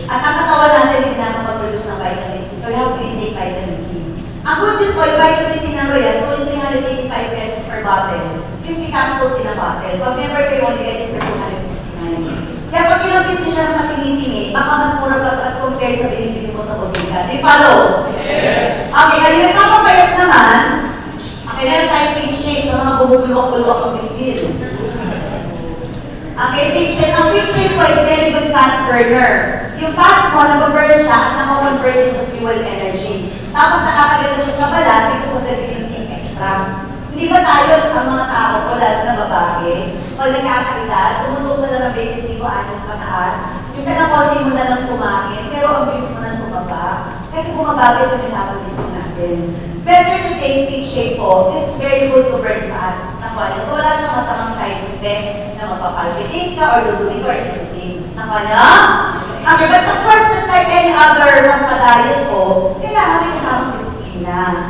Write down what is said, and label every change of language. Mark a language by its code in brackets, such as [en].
[tl] At ang katawan natin, hindi nakapag-produce ng vitamin C. [en] So, you have to intake vitamin C. [tl] Ang good news po, yung vitamin C na Royal, [en] so only 385 pesos per bottle. 50 capsules in a bottle. [tl] Pag member kayo, [en] only get it for 269. [tl] Kaya pag kinapit niyo siya ng matingi-tingi, baka mas mura pa [en] as compared [tl] sa binibili mo sa bodega. [en] Do you follow? [tl] Yes. Okay, kaya yung kapapayat naman, okay, meron tayong pink shake sa mga bumubulwak-bulwak ng bilbil. Okay, pink shake. Ang pink shake po [en] is very good fat burner. [tl] Yung fat mo, nag-burn siya at nag-convert into fuel energy. Tapos nakakaganda siya sa balat [en] because of the green tea extract. [tl] Hindi ba tayo, ang mga tao ko, lalo na babae, pag nagkakaedad, tumutok mo na ng 25 anyos mataas, yung sa nakonti mo na lang kumain, pero ang bilis mo na tumaba. Kasi bumabagal yung metabolism natin. [en] Better to take pink shake [tl] po. [en] This is very good to burn fats. [tl] Nakuha niyo, wala siyang masamang side effect na magpapalpitate ka or dudumi ka or anything. Nakuha niyo? [en] Okay, but of course, just like any other pagpadayan po, [tl] kailangan may kasamang disiplina.